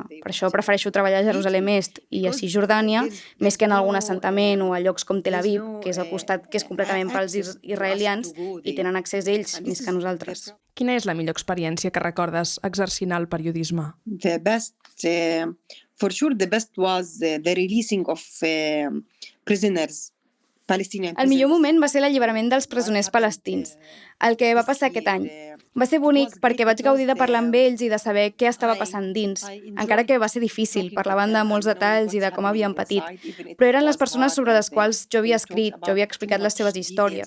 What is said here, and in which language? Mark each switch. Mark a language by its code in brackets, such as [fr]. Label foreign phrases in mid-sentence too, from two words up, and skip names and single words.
[ca] Per això prefereixo treballar a Jerusalem Est i a Cisjordània, més que en algun assentament o a llocs com Tel Aviv, que és al costat que és completament pels israelians i tenen accés ells més que nosaltres. Quina és la millor experiència que recordes exercint el periodisme? [en] The best, for sure, the best was the releasing of prisoners. [ca] El millor moment va ser l'alliberament dels presoners palestins, el que va passar aquest any. Va ser bonic perquè vaig gaudir de parlar amb ells i de saber què estava passant dins, encara que va ser difícil, parlaven de molts detalls i de com havien patit. Però eren les persones sobre les quals jo havia escrit, jo havia explicat les seves històries.